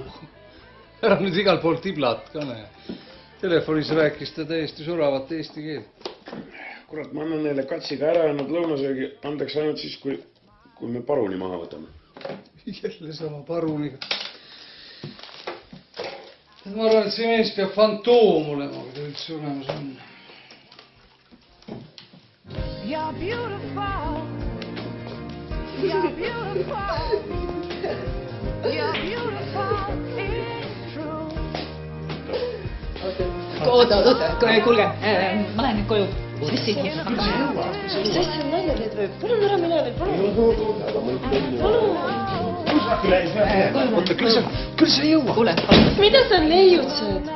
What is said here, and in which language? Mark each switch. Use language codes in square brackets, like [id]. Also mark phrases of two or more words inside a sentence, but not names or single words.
[et] Ära nüüd igal pool Tiblat ka näe. Telefonis rääkis ta täiesti suravat eesti keelt. Kurat, ma annan neile katsiga ära jäänud lõunasöögi. Andeks ainult siis, kui me paruni maha võtame. Jälle sama paruniga. Ma arvan, et see mees peab fantoom olema, kui ta üldse olemas on. [en] You're beautiful. You're beautiful. You're beautiful. It's true. [et] Oota, kuulge, ma lähen nüüd koju. Sessi. Mis asja on nalja teed või? Palun ära mine veel, palun. Oota, küll sa ei jõua. Kuule, Mida sa leiud sööd?